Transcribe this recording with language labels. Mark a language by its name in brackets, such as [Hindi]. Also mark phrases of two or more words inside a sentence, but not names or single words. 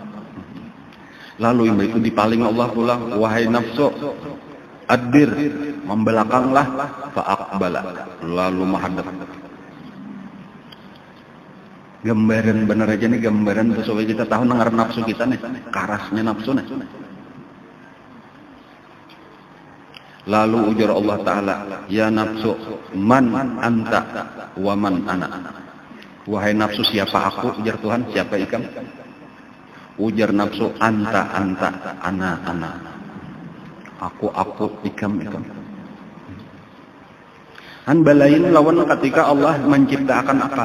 [Banjar] Lalu itu dipaling Allah pulang, wahai nafsu adbir, membelakanglah, fa'aqbala, lalu menghadap. Gambaran bener aja nih, gambaran supaya kita tahu nengar nafsu kita nih, karasnya nafsu nih. Lalu ujar Allah Ta'ala, ya nafsu, [Arabic] man anta wa man ana. [Banjar] Wahai nafsu, siapa aku? Ujar Tuhan. Siapa ikam? Ujar nafsu, [Arabic] anta, ana. [Banjar] Aku, ikam. Balain lawan ketika Allah menciptakan akal.